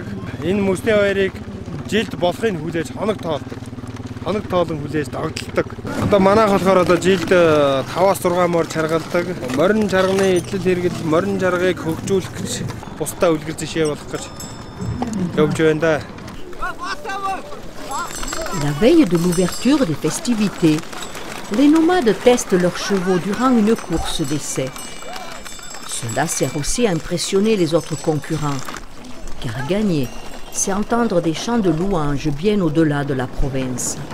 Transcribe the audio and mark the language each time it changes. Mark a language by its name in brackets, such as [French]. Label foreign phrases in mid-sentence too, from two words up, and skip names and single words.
[Mongolian] Энэ мөсний хоёрыг жилд болохыг хүлээж хоног тоолдог. Хоног тоолон хүлээж догдолдог. Одоо манайх болохоор одоо жилд 5-6 морь чаргалдаг. Морин чарганы эдлэл хэрэгэл морин чаргыг хөгжүүлэх гэж бусдаа үлгэр жишээ болох гэж явж байна да. [French] La veille de l'ouverture des festivités, les nomades testent leurs chevaux durant une course d'essai. Cela sert aussi à impressionner les autres concurrents, car gagner, c'est entendre des chants de louanges bien au-delà de la province.